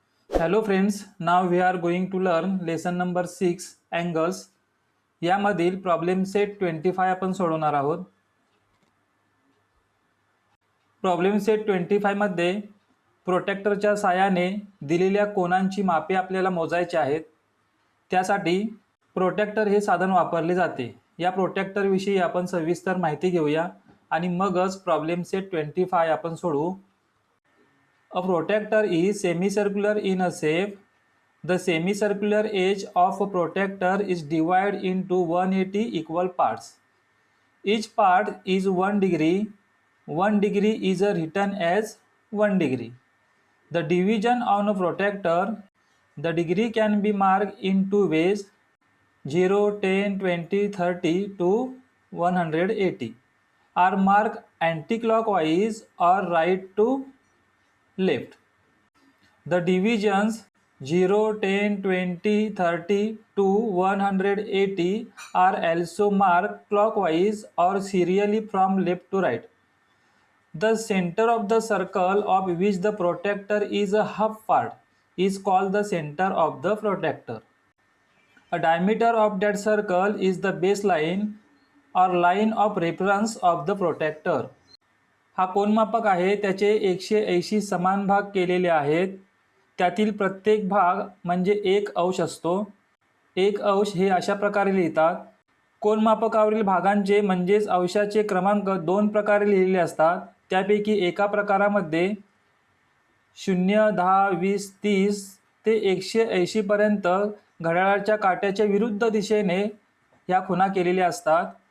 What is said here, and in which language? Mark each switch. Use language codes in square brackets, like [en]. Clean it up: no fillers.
[en] Hello friends, now we are going to learn lesson number 6 angles. [mr] यामधील problem set 25 आपण सोडवणार आहोत. Problem set 25 मध्ये प्रोटेक्टरच्या साहाय्याने दिलेल्या कोनांची मापे आपल्याला मोजायची आहेत. त्यासाठी प्रोटेक्टर हे साधन वापरले जाते. या प्रोटेक्टर विषयी आपण सविस्तर माहिती घेऊया आणि मगच प्रॉब्लेम सेट 25 आपण सोडवू. [en] A protector is semicircular in a shape. The semicircular edge of a protector is divided into 180 equal parts. Each part is 1 degree. 1 degree is written as 1 degree. The division on a protector, the degree can be marked in two ways: 0, 10, 20, 30 to 180 are marked anti-clockwise or right to left. The divisions 0, 10, 20, 30 to 180 are also marked clockwise or serially from left to right. The center of the circle of which the protector is a half part is called the center of the protector. A diameter of that circle is the baseline or line of reference of the protector. [mr] हा कोनमापक आहे. त्याचे 180 समान भाग केलेले आहेत. त्यातील प्रत्येक भाग म्हणजे 1 अंश असतो. 1 अंश हे अशा प्रकारे लिहितात. कोनमापकावरील भागांचे म्हणजेच अंशाचे क्रमांक 2 प्रकारे लिहिलेले असतात. त्यापैकी एका प्रकारामध्ये 0, 10, 20, 30 ते 180 पर्यंत घड्याळाच्या काट्याच्या विरुद्ध दिशेने ह्या खुणा केलेल्या असतात.